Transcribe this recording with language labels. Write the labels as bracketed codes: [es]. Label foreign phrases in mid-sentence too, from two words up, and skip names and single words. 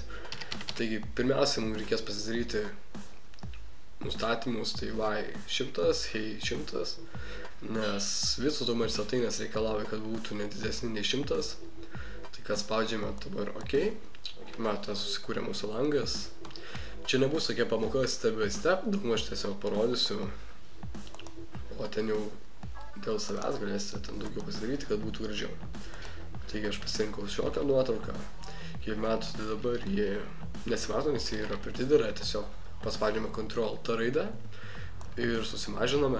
[lt] Taigi, pirmiausia, mums reikės pasidaryti nustatymus, tai Y100, Hey100, nes visos daug maž svetainės reikalauja, kad būtų nedidesni nei 100. Tai kad spaudžiame dabar OK. Matote, susikūrė mūsų langas. Čia nebus tokia pamoka [en] step by step, [lt] daugmaž tiesiog parodysiu, o ten jau dėl savęs galėsite ten daugiau pasidaryti, kad būtų gražiau. Taigi aš pasirinkau šiokią nuotrauką. Kaip matote dabar, jie nesimato, nes jie yra per didelė, tiesiog paspaudžiame Ctrl-T raidę ir susimažiname.